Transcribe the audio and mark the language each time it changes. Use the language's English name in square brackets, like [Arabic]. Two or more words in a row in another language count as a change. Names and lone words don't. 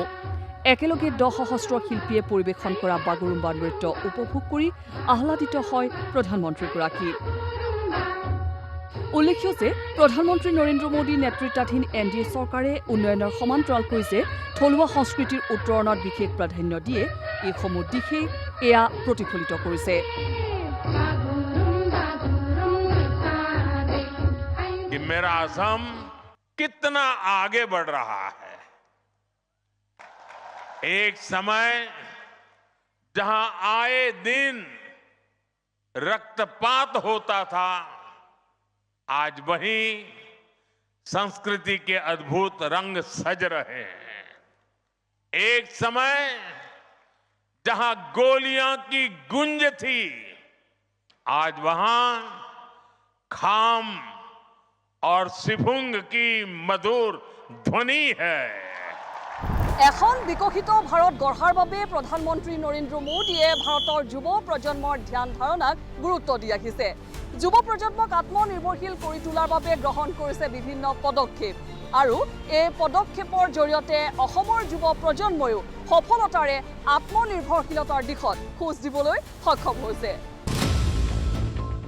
[Assamese] একেলগে 10 সহস্ৰ শিল্পীয়ে পৰিৱেশন কৰা বাগৰুম্বা নৃত্য উপভোগ কৰি আহ্লাদিত হয় প্ৰধানমন্ত্ৰীগৰাকী। উল্লেখ্য যে প্ৰধানমন্ত্ৰী নৰেন্দ্ৰ মোদী নেতৃত্বাধীন NDA চৰকাৰে উন্নয়নৰ সমান্তৰালকৈ যে থলুৱা সংস্কৃতিৰ উত্তৰণত বিশেষ প্ৰাধান্য দিয়ে, এইসমূহ দিশেই এয়া প্ৰতিফলিত কৰিছে। [Hindi] कि मेरा असम कितना आगे बढ़ रहा है। एक समय जहां आए दिन रक्तपात होता था, आज वहीं संस्कृति के अद्भुत रंग सज रहे हैं। एक समय जहां गोलियां की गूंज थी, आज वहां खाम और सिफुंग की मधुर ध्वनि है। [Assamese] এখন বিকশিত ভাৰত গঢ়াৰ বাবে প্ৰধানমন্ত্ৰী নৰেন্দ্ৰ মোদীয়ে ভাৰতৰ যুৱ প্ৰজন্মৰ ধ্যান ধাৰণাক গুৰুত্ব দি আহিছে। যুৱ প্ৰজন্মক আত্মনিৰ্ভৰশীল কৰি তোলাৰ বাবে গ্ৰহণ কৰিছে বিভিন্ন পদক্ষেপ, আৰু এই পদক্ষেপৰ জৰিয়তে অসমৰ যুৱ প্ৰজন্ময়ো সফলতাৰে আত্মনিৰ্ভৰশীলতাৰ দিশত খোজ দিবলৈ সক্ষম হৈছে।